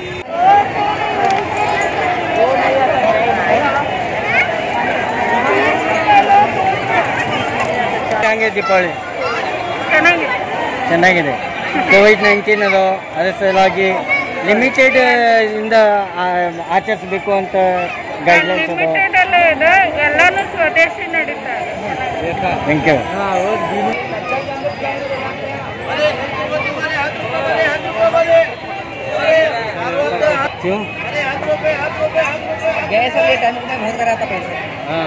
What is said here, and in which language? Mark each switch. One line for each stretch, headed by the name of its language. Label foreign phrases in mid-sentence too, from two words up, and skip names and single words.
Kannada: ಹೆಂಗೆ ದೀಪಾವಳಿ? ಚೆನ್ನಾಗಿದೆ. ಕೋವಿಡ್-19 ಅದು ಅದರ ಸಲುವಾಗಿ ಲಿಮಿಟೆಡ್ ಇಂದ ಆಚರಿಸಬೇಕು ಅಂತ ಗೈಡ್ಲೈನ್ಸ್ ಅದು. ಎಲ್ಲಾನು ಸ್ವದೇಶಿ ನಡೀತಾ ಇದೆ.
English: thank you.
Hindi: क्यों? गैस वाले टाइम में बहुत करा था पैसे। हाँ,